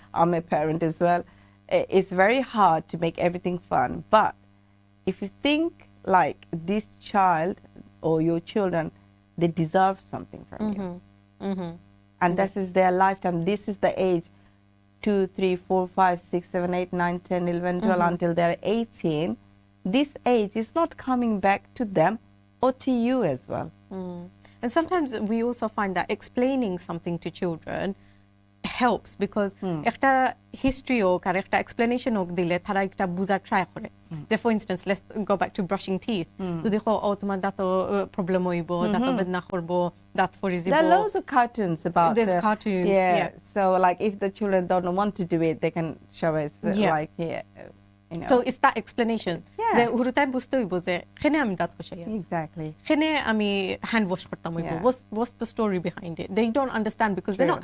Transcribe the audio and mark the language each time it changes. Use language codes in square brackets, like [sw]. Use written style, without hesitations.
[en] I'm a parent as well. It's very hard to make everything fun, but if you think like this child or your children, they deserve something from you, and this is their lifetime. This is the age 2, 3, 4, 5, 6, 7, 8, 9, 10, 11, 12 until they're 18. This age is not coming back to them or to you as well. And sometimes we also find that explaining something to children helps because [syl] একটা history হোক আর একটা explanation হোক দিলে তারা একটা বুঝার try করে যে [en] for instance let's go back to brushing teeth [syl] যদি তোমার দাঁত problem হইব দাঁত বেদনা করব দাঁত ফরিজিব [en] There are loads of cartoons about there's cartoons yeah so like if the children don't want to do it they can show us like you know so it's that explanation Yeah. [syl] যে হুরুতাই বুঝতে হইব যে এখানে আমি দাঁত কষাই [en] exactly [syl] এখানে আমি হ্যান্ড ওয়াশ করতাম হইব [en] Yeah. what's the story behind it they don't understand because they're not